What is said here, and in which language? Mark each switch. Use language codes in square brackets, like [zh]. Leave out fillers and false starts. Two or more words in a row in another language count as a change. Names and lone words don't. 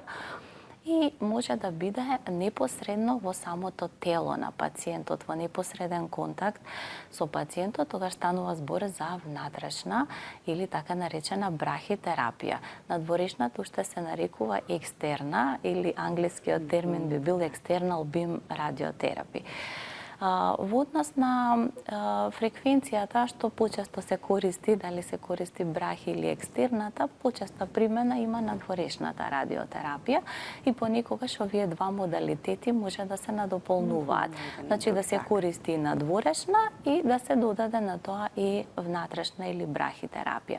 [mk] И може да биде непосредно во самото тело на пациентот, во непосреден контакт со пациентот, тогаш станува збор за внатрешна или така наречена брахитерапија. Надворешната уште се нарекува екстерна или англискиот термин би бил [en] external beam radiotherapy. [mk] Во однос на фреквенцијата што почесто се користи, дали се користи брахи или екстерната, почеста примена има надворешната радиотерапија и понекогаш овие два модалитети може да се надополнуваат. Значи да се користи и надворешна и да се додаде на тоа и внатрешна или брахитерапија.